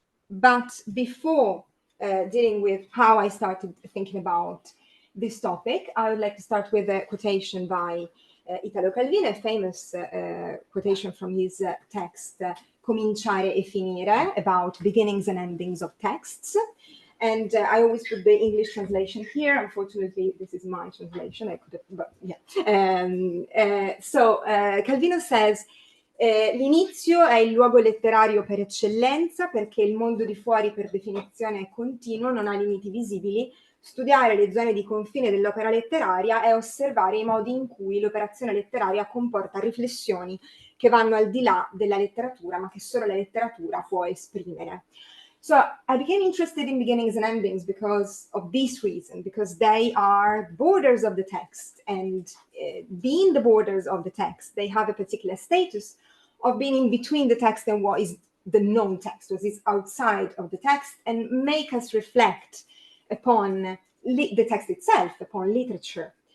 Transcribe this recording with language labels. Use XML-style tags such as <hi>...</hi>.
<en>But before dealing with how I started thinking about this topic, I would like to start with a quotation by Italo Calvino, a famous quotation from his text Cominciare e Finire, about beginnings and endings of texts. And I always put the English translation here. Unfortunately, this is my translation. I could have, but yeah. So Calvino says,</en> <it>l'inizio è il luogo letterario per eccellenza, perché il mondo di fuori per definizione è continuo, non ha limiti visibili. Studiare le zone di confine dell'opera letteraria è osservare i modi in cui l'operazione letteraria comporta riflessioni che vanno al di là della letteratura, ma che solo la letteratura può esprimere.</it> <en>So I became interested in beginnings and endings because of this reason, because they are borders of the text, and being the borders of the text, they have a particular status of being in between the text and what is the non-text, what is outside of the text, and make us reflect upon the text itself, upon literature.</en>